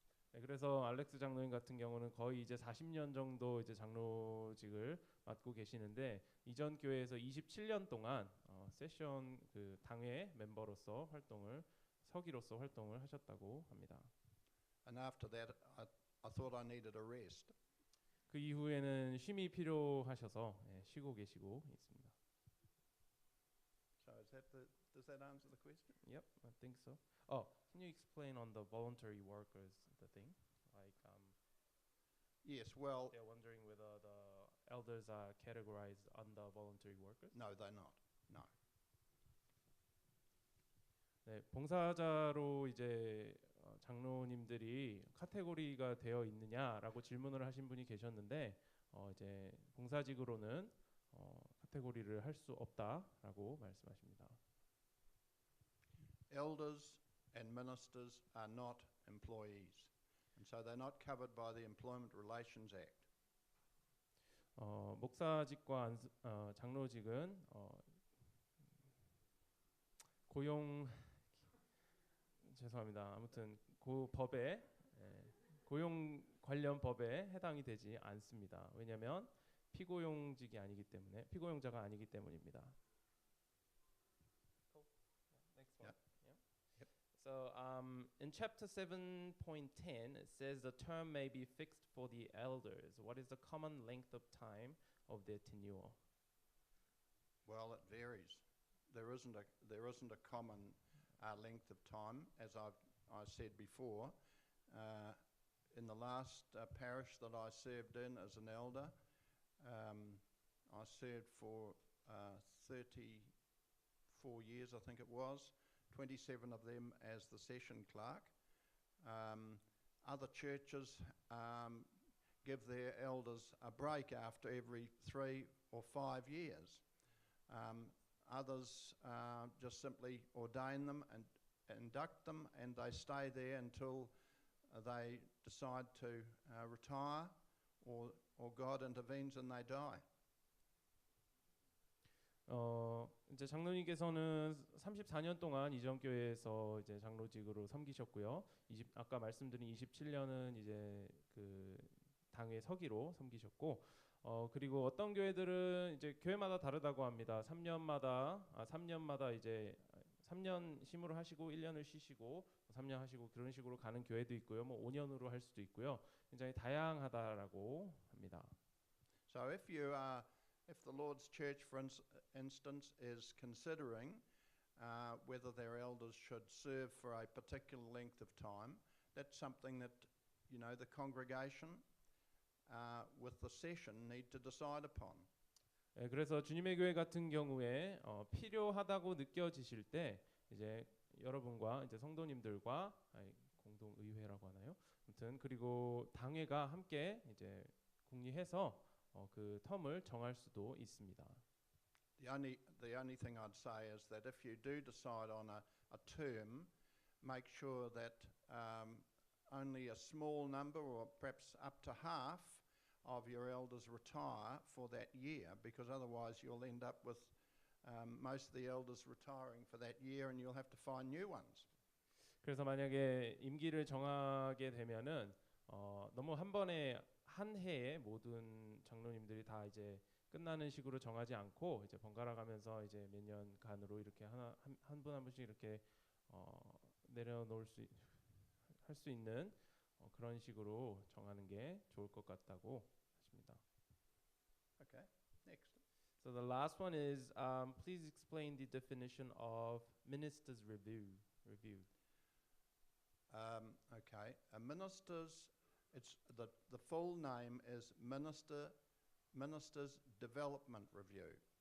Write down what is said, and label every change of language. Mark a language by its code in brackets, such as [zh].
[ko] 네, 그래서 알렉스 장로님 같은 경우는 거의 이제 40년 정도 이제 장로직을 맡고 계시는데 이전 교회에서 27년 동안 세션 그 당회 멤버로서 활동을 서기로서 활동을 하셨다고 합니다. [en] And after that, I thought I needed a rest. [ko] 그 이후에는 쉼이 필요하셔서 예, 쉬고 계시고 있습니다. [en] So does that answer the question? Yep, I think so. Oh, can you explain on the voluntary workers the thing? Like Yes, well, they're wondering whether the elders are categorized under voluntary workers. no, they're not. No. [ko] 네, 봉사자로 이제 장로님들이 카테고리가 되어 있느냐라고 질문을 하신 분이 계셨는데 이제 봉사직으로는 카테고리를 할 수 없다라고 말씀하십니다. [en] Elders and ministers are not employees, and so they're not covered by the Employment Relations Act. [ko] 목사직과 장로직은 고용 죄송합니다. 아무튼 그 법에 고용 관련 법에 해당이 되지 않습니다. 왜냐하면 피고용직이 아니기 때문에 피고용자가 아니기 때문입니다. [en] Next one. Yep. So in chapter 7.10 it says the term may be fixed for the elders. What is the common length of time of their tenure? Well, it varies. There isn't a common length of time, as I said before. In the last parish that I served in as an elder, I served for 34 years, I think it was, 27 of them as the session clerk. Other churches give their elders a break after every 3 or 5 years. Others just simply ordain them and induct them, and they stay there until they decide to retire, or God intervenes and they die. [ko] 이제 장로님께서는 34년 동안 이전 교회에서 이제 장로직으로 섬기셨고요. 아까 말씀드린 27년은 이제 그 당회 서기로 섬기셨고, 그리고 어떤 교회들은 이제 교회마다 다르다고 합니다. 3년마다 이제 3년 심으로 하시고 1년을 쉬시고 3년 하시고 그런 식으로 가는 교회도 있고요. 뭐 5년으로 할 수도 있고요. 굉장히 다양하다라고 합니다. [en] So if the Lord's Church, for instance, is considering whether their elders should serve for a particular length of time, that's something that, you know, the congregation with the session need to decide upon. [ko] 그래서 주님의 교회 같은 경우에 필요하다고 느껴지실 때 이제 여러분과 이제 성도님들과 공동 의회라고 하나요? 아무튼 그리고 당회가 함께 이제 공리해서 그 텀을 정할 수도 있습니다. [en] The only thing I'd say is that if you do decide on a term, make sure that only a small number, or perhaps up to half, of your elders retire for that year, because otherwise you'll end up with most of the elders retiring for that year, and you'll have to find new ones. [ko] 그래서 만약에 임기를 정하게 되면은 너무 한 번에 한 해에 모든 장로님들이 다 이제 끝나는 식으로 정하지 않고 이제 번갈아 가면서 이제 몇 년간으로 이렇게 한 분 한 분씩 이렇게 내려놓을 할 수 있는 그런 식으로 정하는 게 좋을 것 같다고 하십니다. [en] Okay, next. So the last one is please explain the definition of minister's review. Okay, a minister's, it's the full name is Minister's Development Review.